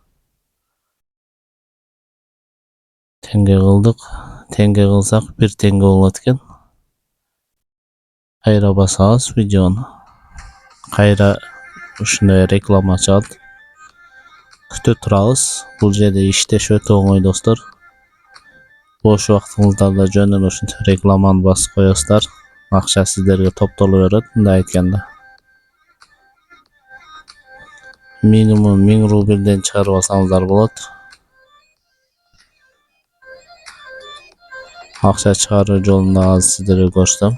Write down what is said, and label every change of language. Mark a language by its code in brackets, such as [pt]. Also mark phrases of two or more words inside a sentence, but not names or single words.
[kk] Теңге қылдық. Теңге қылсақ 1 теңге болады екен. Қайра басамыз видеоны. Қайра ушундай реклама шығады. Күтіп тұрабыз. [ky] Бұл жерде иштеш өтө оңой достор. [uz] Boş vaqtingizda [ky] жөнүн ушунча рекламаны басып коесуздар. Акча сиздерге топтолуп берет, мындай айтканда. Минимум 1000 рубльден чыгарып алсаңыздар болот. Акча чыгаруу жолун да азыр сиздерге көрсөтөм.